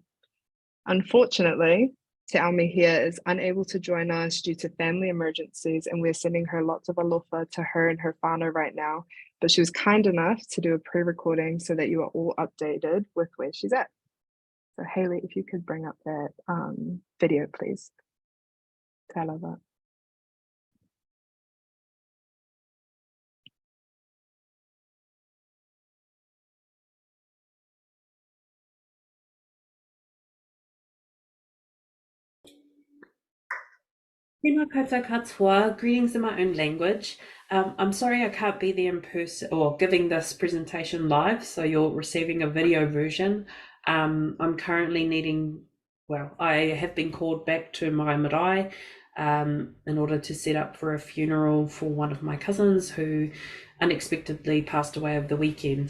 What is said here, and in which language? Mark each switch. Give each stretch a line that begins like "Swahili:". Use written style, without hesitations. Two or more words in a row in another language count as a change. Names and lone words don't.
English: Unfortunately, Te Aomihia is unable to join us due to family emergencies, and we're sending her lots of aloha to her and her whānau right now, but she was kind enough to do a pre-recording so that you are all updated with where she's at. So Hayley, if you could bring up that video, please.
Māori: Te aloha. Tēnā koutou katoa,
English: greetings in my own language. I'm sorry I can't be there in person or giving this presentation live, so you're receiving a video version. I'm currently I have been called back to my marae in order to set up for a funeral for one of my cousins who unexpectedly passed away over the weekend.